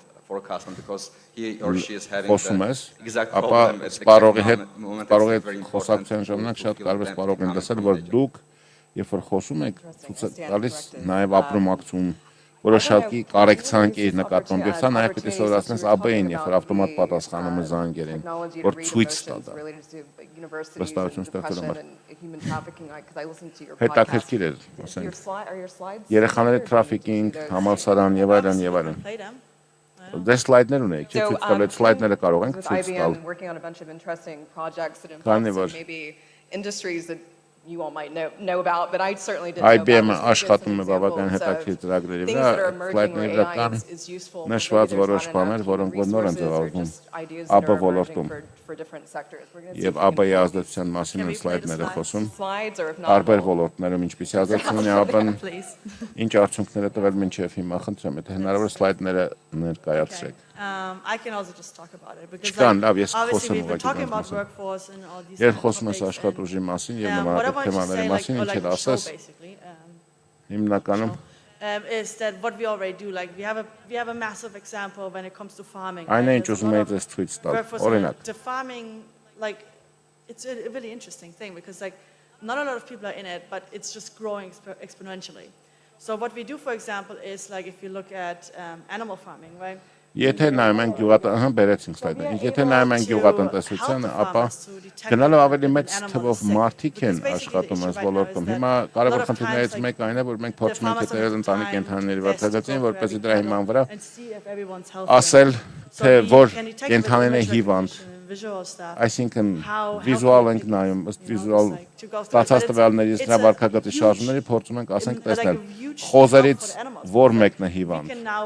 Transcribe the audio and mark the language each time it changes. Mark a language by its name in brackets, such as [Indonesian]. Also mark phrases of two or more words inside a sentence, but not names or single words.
[Armenian] խոսում ես, ապա սպառողի հետ խոսակցության ժամանակ շատ կարևոր սպառողին լսել, որ դուք երբ որ խոսում եք, ցույց է տալիս նաեւ ապրոմակցում որոշակի կարեկցանք իր նկատմամբ, եւ սա նաեւ պետք է սովորացնես ԱԲ-ին, երբ որ ավտոմատ պատասխանում է զանգերին, որ ցույց տա դա։ Վստահություն ստեղծելու համար։ Հետաքրքիր է, ասենք, երեխաների տրաֆիկինգ, համալսարան եւ այլն եւ այլն։ Դե սլայդներ ունեք, չէ՞, ցույց տալ այդ սլայդները կարող ենք ցույց տալ։ Քանի որ [English] you all might know about, but I certainly didn't know about [Armenian] IBM-ը աշխատում է բավական հետաքրքիր ծրագրերի վրա, սլայդների վրա կան նշված որոշ բաներ, որոնք որ նոր են ձևավորվում ԱԲ ոլորտում։ Եվ ԱԲ-ի ազդեցության մասին են սլայդները խոսում, տարբեր ոլորտներում ինչպիսի ազդեցություն ունի ԱԲ-ն, ինչ արդյունքներ է տվել մինչև հիմա, խնդրեմ, եթե հնարավոր է սլայդները ներկայացրեք։ [English] I can also just talk about it because [Armenian] Չկան, լավ, ես [English] obviously [Armenian] խոսեմ [English] we've been [Armenian] ուղղակի [English] talking [Armenian] դրանց [English] about [Armenian] մասին։ [English] workforce and all these [Armenian] Երբ [English] kind of [Armenian] խոսում ես [English] topics, [Armenian] աշխատուժի մասին եւ [English] what I [Armenian] նմանատիպ [English] want to [Armenian] թեմաների [English] say, [Armenian] մասին, [English] or [Armenian] ինչ էլ [English] to show [Armenian] ասես, [English] basically, [Armenian] հիմնականում [English] is that what we already do, like we have a massive example when it comes to farming. [Armenian] այն է ինչ [English] There's a [Armenian] ուզում [English] lot [Armenian] եի [English] of [Armenian] ձեզ ցույց տալ։ [English] workforce [Armenian] Օրինակ, [English] the farming, like it's a really interesting thing because like not a lot of people are in it, but it's just growing exponentially. So what we do, for example, is like if you look at animal farming, right? [Armenian] Եթե նայում ենք բերեցինք սլայդը, եթե նայում ենք գյուղատնտեսությանը, ապա գնալով ավելի մեծ թվով մարդիկ են աշխատում այս ոլորտում։ Հիմա կարևոր խնդիրներից մեկը այն է, որ մենք փորձում ենք հետևել ընտանի կենդանիների վարքագծին, որպեսզի դրա հիման վրա ասել, թե որ կենդանին է հիվանդ, այսինքն վիզուալ ենք նայում, ըստ վիզուալ ստացած տվյալներից նրա վարքագծի շարժումների փորձում ենք ասենք տեսնել խոզերից որ մեկն է հիվանդ։